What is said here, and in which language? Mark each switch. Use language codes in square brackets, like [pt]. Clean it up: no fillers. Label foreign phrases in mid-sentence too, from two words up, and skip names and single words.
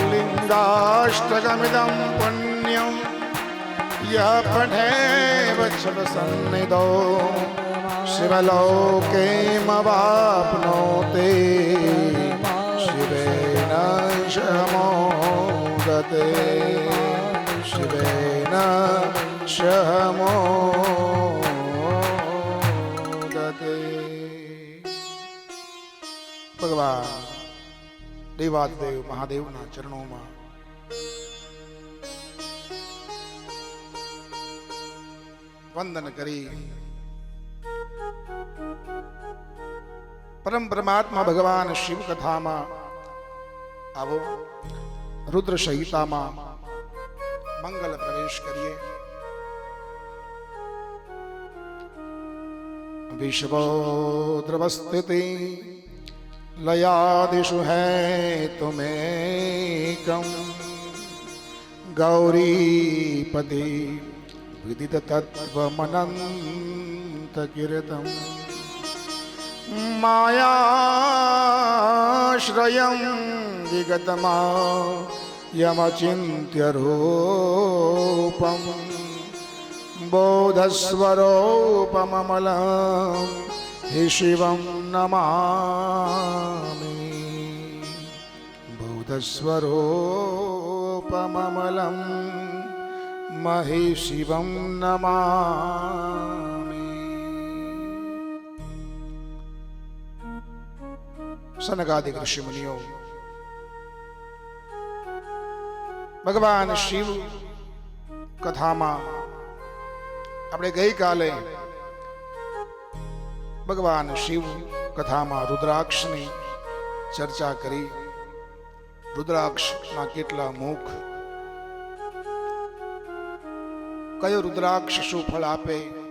[sa] लिङ्गाष्टकमिदं पुण्यं यः पठेत् शिवसन्निधौ शिवलोकेमवाप्नोति शिवेन शमोदते शिवेन [gu] शमोदते ભગવાન દેવાદેવ મહાદેવના ચરણોમાં વંદન કરી પરમ પરમાત્મા ભગવાન શિવ કથામાં આવો રુદ્ર સંહિતામાં મંગલ પ્રવેશ કરીએ. [sa] વિશ્વોદ્રવસ્થિતિ लयादिषु है तुमेकं गौरीपति विदित तत्त्वमनंत कीर्तं मायाश्रयं विगतमा यमचिन्त्य रूपं बोधस्वरूपममलं हि शिवं नमामि बोधस्वरूपममलं महि शिवं नमामि. [gu] સનકાદિક ઋષિ મુનિયો ભગવાન શિવ કથામાં આપણે ગઈકાલે ભગવાન શિવ કથામાં રુદ્રાક્ષની ચર્ચા કરી. રુદ્રાક્ષના કેટલા મુખ, કયો રુદ્રાક્ષ શું ફળ આપે.